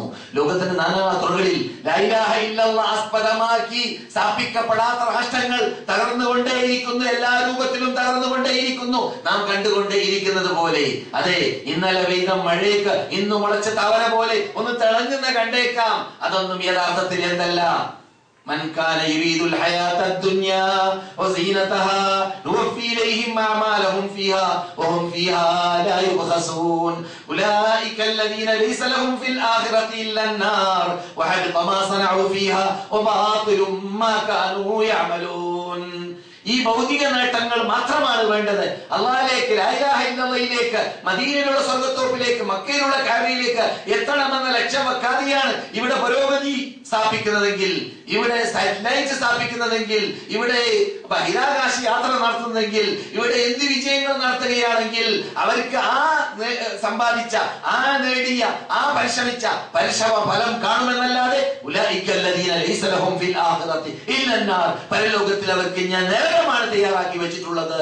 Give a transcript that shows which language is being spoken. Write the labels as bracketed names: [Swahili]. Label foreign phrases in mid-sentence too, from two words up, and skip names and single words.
[Malayalam] ലോകത്തിന്റെ നാനാതുറകളിൽ [Arabic] لا إله إلا الله [Malayalam] ആസ്പദമാക്കി സ്ഥാപിക്കപ്പെടാത്ത രാഷ്ട്രങ്ങൾ തകർന്നുകൊണ്ടേയിരിക്കുന്നു, എല്ലാ രൂപത്തിലും തകർന്നുകൊണ്ടേയിരിക്കുന്നു. നാം കണ്ടുകൊണ്ടേയിരിക്കുന്നത് പോലെ, അതെ, ഇന്നലെ പെയ്ത മഴയ്ക്ക് ഇന്ന് മുളച്ച തവര പോലെ ഒന്ന് തിളങ്ങുന്ന കണ്ടേക്കാം. അതൊന്നും യഥാർത്ഥത്തിൽ എന്തല്ല. [Arabic] من كان يريد الحياة الدنيا وزينتها نوفي إليهم أعمالهم فيها وهم فيها لا يبخسون أولئك الذين ليس لهم في الآخرة إلا النار وحبط ما صنعوا فيها وباطل ما كانوا يعملون. [Malayalam] ഈ ഭൗതിക നേട്ടങ്ങൾ മാത്രമാണ് വേണ്ടത്. അള്ളാഹിലേക്ക്, [Arabic] لا إله إلا الله, [Malayalam] മദീനയിലുള്ള സ്വർഗ്ഗത്തോപ്പിലേക്ക്, മക്കയിലുള്ള കഅബയിലേക്ക് എത്തണമെന്ന ലക്ഷ്യം വെക്കാതെയാണ് ഇവിടെ പുരോഗതി സ്ഥാപിക്കുന്നതെങ്കിൽ, ഇവിടെ സാറ്റലൈറ്റ് സ്ഥാപിക്കുന്നതെങ്കിൽ, ഇവിടെ ബഹിരാകാശ യാത്ര നടത്തുന്നതെങ്കിൽ, ഇവിടെ എന്ത് വിജയങ്ങൾ നടത്തുകയാണെങ്കിൽ അവർക്ക് ആ സമ്പാദിച്ച, ആ നേടിയ, ആ പരിശ്രമിച്ച പരിശ്രമ ഫലം കാണുമെന്നല്ലാതെ [Arabic] أولئك الذين ليس لهم في الآخرة إلا النار, [Malayalam] പരലോകത്തിൽ അവർക്ക് ഞാൻ നരകമാണ് തയ്യാറാക്കി വെച്ചിട്ടുള്ളത്.